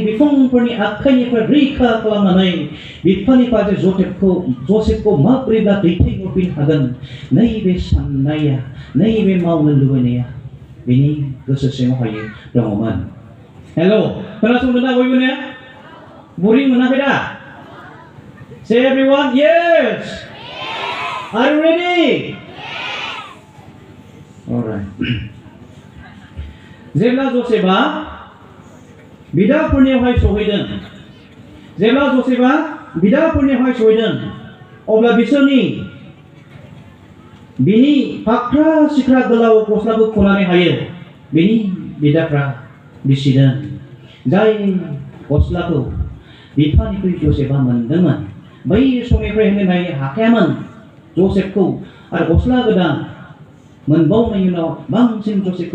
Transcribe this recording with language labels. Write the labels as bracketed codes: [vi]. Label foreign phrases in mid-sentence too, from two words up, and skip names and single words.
[brx] बिफंफोरनि आखाइनिफ्राय रैखा खालामनानै बिफानि फारसे जसेफखौ माब्रैब्ला दैथायहरफिननो हागोन नैबे साननाया नैबे मावनो लुबैनाया बिनि गोसो सिङावहाय दङमोन हेल' खोनासंदों ना बयबो ने बुरि मोनाखै दा [en] say everyone yes are you ready [brx] alright जेब्ला जसेफआ बिदाफोरनियावहाय सहैदों अब्ला बिनि फाख्रा सिख्रा गोलाव गस्लाखौ खुनानै हायो बिनि बिदाफ्रा बिसिदों जाय गस्लाखौ बिफानिफ्राय जसेफआ मोनदोंमोन बै समनिफ्रायनो नायनो हाखायामोन जसेफखौ आरो गस्ला गोदान मोनबावनायनि उनाव बांसिन जसेफखौ